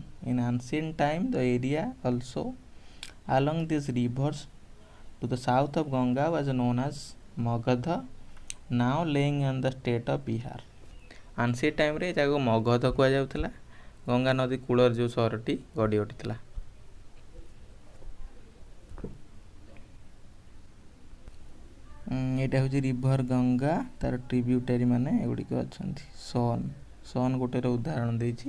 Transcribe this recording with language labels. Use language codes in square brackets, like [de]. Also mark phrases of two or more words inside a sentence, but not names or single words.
[en] In ancient time, the area also along these rivers to the south of Ganga was known as Magadha, now laying on the state of Bihar. ancient time [or] ରେ ଯାହାକୁ ମଗଧ କୁହାଯାଉଥିଲା, ଗଙ୍ଗା ନଦୀ କୂଳର ଯେଉଁ ସହରଟି ଗଢ଼ି ଉଠିଥିଲା। ଏଇଟା ହେଉଛି ରିଭର ଗଙ୍ଗା, ତାର ଟ୍ରିବ୍ୟୁଟାରୀ ମାନେ ଏଗୁଡ଼ିକ ଅଛନ୍ତି। ସନ୍ ଗୋଟେର ଉଦାହରଣ ଦେଇଛି।